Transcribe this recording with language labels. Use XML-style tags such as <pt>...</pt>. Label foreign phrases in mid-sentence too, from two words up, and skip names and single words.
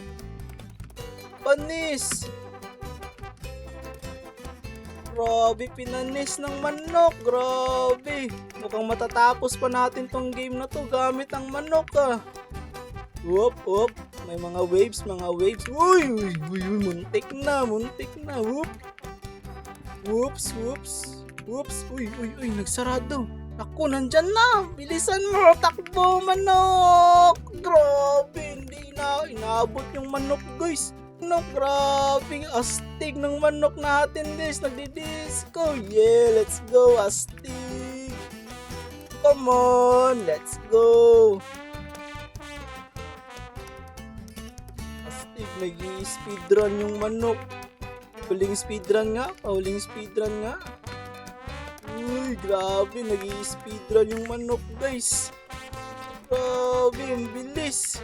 <tl>Panis. Grabe, pinanis ng manok. Grabe. Mukhang matatapos pa natin tong game na to gamit ang manok ah.</tl> <en>Whoop, whoop.</en> <tl>May mga waves, mga waves. Uy, uy, uy, muntik na, muntik na.</tl> <en>Whoop. Whoops, whoops. Whoops.</en> <tl>Uy, uy, uy, nagsarado. Ako, nandyan na. Bilisan mo. Takbo, manok. Grabe, hindi na. Inaabot yung manok, guys. Manok, grabe, astig ng manok natin, guys. Nagdi-disco.</tl> <en>Yeah, let's go, astig. Come on, let's go.</en> <tl>Astig, nag-i-speedrun yung manok. Huling speedrun nga, huling speedrun nga. Uy, grabe, nag-i-speedrun yung manok, guys. Grabe, ang bilis.</tl>